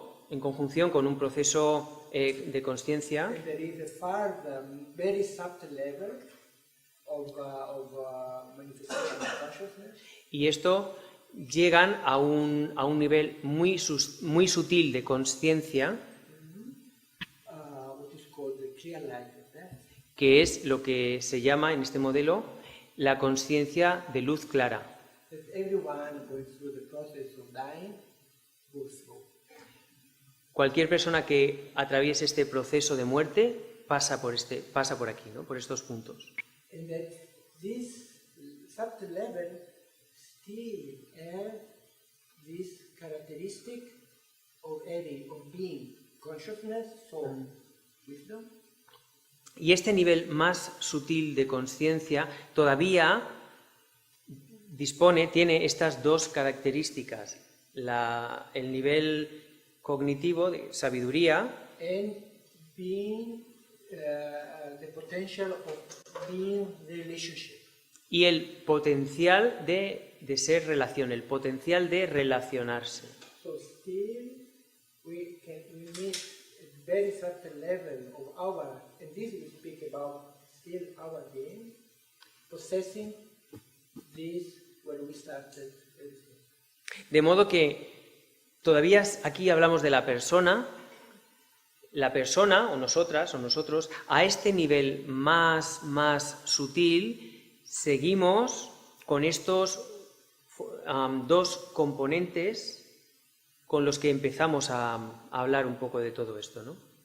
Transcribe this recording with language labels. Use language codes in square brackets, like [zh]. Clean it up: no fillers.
[es] en conjunción con un proceso de conciencia. [en] And there is a further, very subtle level of manifestation of consciousness. [es] Y esto llegan a un nivel muy sutil de conciencia, [en] What is called the clear light of death. [es] que es lo que se llama en este modelo la conciencia de luz clara. [en] That everyone going through the process of dying goes through. [es] Cualquier persona que atraviese este proceso de muerte pasa por aquí, ¿no? Por estos puntos. [en] And that this subtle level still have this characteristic of being consciousness, soul, wisdom. [es] Y este nivel más sutil de conciencia todavía tiene estas dos características. El nivel cognitivo de sabiduría [en] And being the potential of being relationship. [es] y el potencial de ser relación, el potencial de relacionarse. [en] So still we meet a very certain level of our, and this we speak about still our being, possessing this where we started everything. [es] De modo que todavía aquí hablamos de la persona o nosotras o nosotros, a este nivel más sutil, seguimos con estos dos componentes con los que empezamos a hablar un poco de todo esto, ¿no?